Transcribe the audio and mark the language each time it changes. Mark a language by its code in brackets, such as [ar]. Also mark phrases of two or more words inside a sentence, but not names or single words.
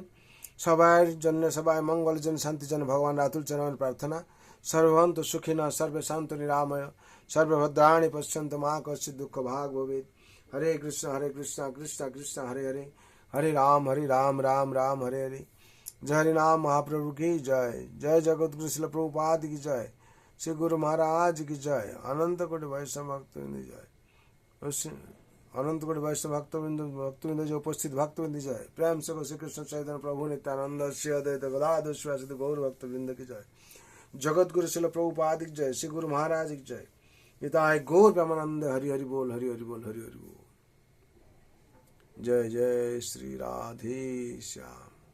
[bn] সবার জন্য, সবাই মঙ্গলের জন্য, শান্তির জন্য ভগবান আতুল চরণ প্রার্থনা। [sa] সর্বভন্তু সুখিন সর্বে শান্ত নিরাময় সর্বভদ্রাণি পশ্যন্ত মা কশ্চিৎ দুঃখ ভাগ ভবেৎ। হরে কৃষ্ণ কৃষ্ণ কৃষ্ণ হরে হরে, হরে রাম রাম রাম हरे हरे। [hi] जय हरि नाम महाप्रभु की जय। जय जगत गुरु श्रील प्रभुपाद की जय। श्री गुरु महाराज की जय। अनंत कोटि वैष्णव भक्तवृंद जय। अनंत कोटि वैष्णव भक्तवृंद जो उपस्थित भक्तवृंद जय। प्रेम से श्री कृष्ण चैतन्य प्रभु नित्यानंद श्री अद्वैत गदाधर श्रीवासादि गौर भक्तवृंद की जय। जगत गुरु श्रील प्रभुपाद की जय। श्री गुरु महाराज की जय। निताय गौर ब्रह्मानंद। हरि हरि बोल, हरि हरि बोल, हरि हरि बोल। जय जय श्री राधे श्याम।